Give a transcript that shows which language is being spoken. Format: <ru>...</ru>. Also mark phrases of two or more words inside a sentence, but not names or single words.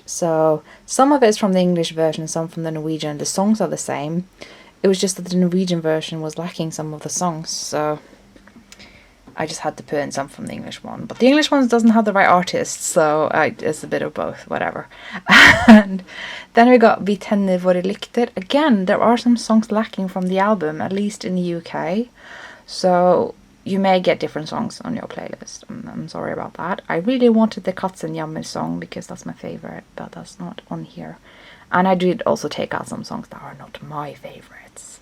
<en>So some of it's from the English version, some from the Norwegian. The songs are the same. It was just that the Norwegian version was lacking some of the songs, so I just had to put in some from the English one. But the English one doesn't have the right artists, so it's a bit of both, whatever. And then we got</en> <no>Vi tenner våre lykter.</no> <en>Again, there are some songs lacking from the album, at least in the UK. So you may get different songs on your playlist. I'm sorry about that. I really wanted the Katzenjammer song because that's my favorite, but that's not on here. And I did also take out some songs that are not my favorites.</en>